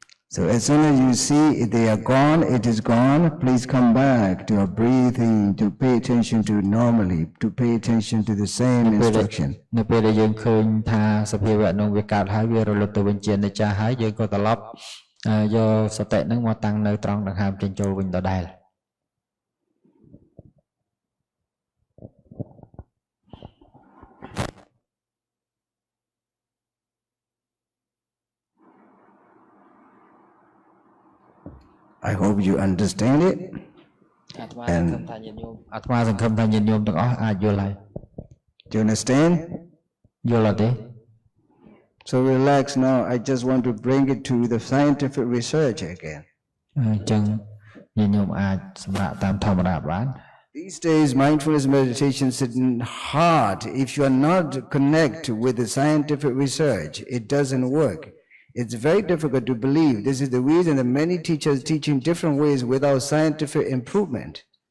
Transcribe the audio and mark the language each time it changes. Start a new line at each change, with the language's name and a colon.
English: So as soon as you see they are gone, it is gone, please come back to your breathing, to pay attention to normally, to pay attention to the same instruction.
Khmer: នៅពេលដែលយើងឃើញថាសភាវៈនោះវាកើតហើយវារលត់ទៅវិញជានិច្ចហើយយើងក៏ត្រឡប់យកសតិនឹងមកតាំងនៅត្រង់ដង្ហើមចេញចូលវិញដដែល
English: I hope you understand it.
Khmer: អាត្មាសង្ឃឹមថាញាតិញោមអាត្មាសង្ឃឹមថាញាតិញោមទាំងអស់អាចយល់ហើយ
English: Do you understand?
Khmer: យល់អត់ទេ
English: So relax now. I just want to bring it to the scientific research again.
Khmer: អញ្ចឹងញាតិញោមអាចសម្រាប់តាមធម្មតាបាន
English: These days, mindfulness meditation is hard. If you are not connected with the scientific research, it doesn't work. It's very difficult to believe. This is the reason that many teachers teach in different ways without scientific improvement.